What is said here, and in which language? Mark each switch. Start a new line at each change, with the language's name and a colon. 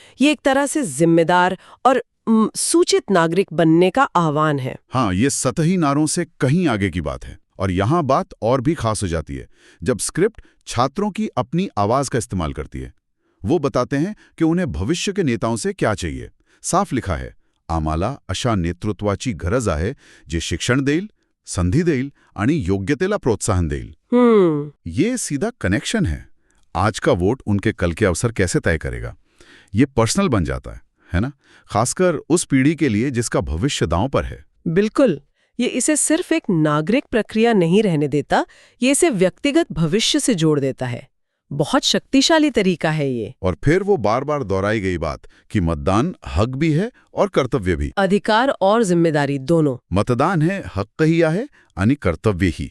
Hindi: ये एक तरह से जिम्मेदार और सूचित नागरिक बनने का आह्वान है। हाँ, ये सतही नारों से कहीं आगे की बात है। और यहाँ बात और भी खास हो जाती है जब स्क्रिप्ट छात्रों की अपनी आवाज का इस्तेमाल करती है। वो बताते हैं कि उन्हें भविष्य के नेताओं से क्या चाहिए। साफ लिखा है,
Marathi: आम्हाला अशा नेतृत्वाची गरज आहे जे शिक्षण देईल, संधी देईल आणि योग्यतेला प्रोत्साहन देईल।
Hindi: ये सीधा कनेक्शन है। आज का वोट उनके कल के अवसर कैसे तय करेगा, ये पर्सनल बन जाता है ना? खासकर उस पीढ़ी के लिए जिसका भविष्य दांव पर है। बिल्कुल। ये इसे सिर्फ एक नागरिक प्रक्रिया नहीं रहने देता, ये इसे व्यक्तिगत भविष्य से जोड़ देता है। बहुत शक्तिशाली तरीका है ये। और फिर वो बार बार दोहराई गई बात कि मतदान हक भी है और कर्तव्य भी। अधिकार और जिम्मेदारी दोनों।
Marathi: मतदान है हक्क ही आहे आणि कर्तव्य ही।